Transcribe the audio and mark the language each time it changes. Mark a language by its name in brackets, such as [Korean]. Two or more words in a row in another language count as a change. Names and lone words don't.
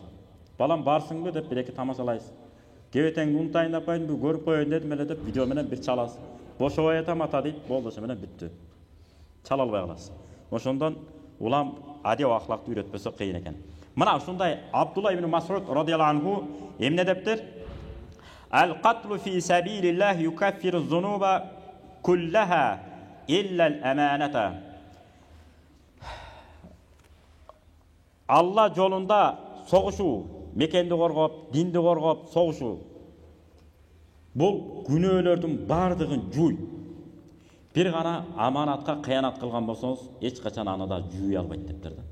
[Kyrgyz] Балам барсыңбы деп бир эки тамашалайсыз. Кебетеңди унутайын деп койдумбу, көрүп коеюн дедим эле деп видео менен бир чаласыз. Бошобой атам ата дейт, болду, ошо менен бүттү. Чала албай каласыз. Ошондон улам адеп ахлакты үйрөтпөсө кыйын экен. Мына ушундай Абдулла ибн Мас'уд [Arabic] رضي الله عنه [Kyrgyz] эмне дептир? [Arabic] القتل في سبيل الله يكفر الذنوب كلها إلا الأمانة. [Kyrgyz] Алла жолунда согушуу, мекенди коргоп, динди коргоп согушуу. Бул күнөөлөрдүн бардыгын жуй. Бир гана аманатка кыянат кылган болсоңуз, эч качан аны да жуй албайт дептир да.